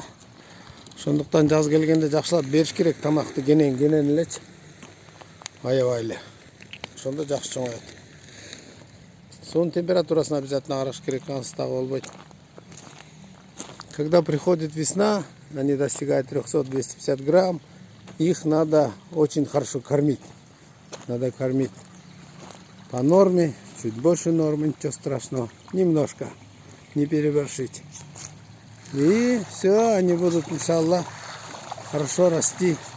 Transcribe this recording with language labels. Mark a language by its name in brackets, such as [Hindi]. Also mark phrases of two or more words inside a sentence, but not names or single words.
[Kyrgyz] Ошондуктан жаз келгенде жакшылап бериш керек тамакты, кенен элечи. Аябай эле. Ошондо жакшы чоңоет. Суунун температурасын обязательно караш керек, анысы так болбойт. [Russian] Когда приходит весна, они достигают 300-250 грамм, их надо очень хорошо кормить. Надо кормить по норме, чуть больше нормы, ничего страшного. Немножко, не переборщить. И все, они будут, иншаллах, хорошо расти.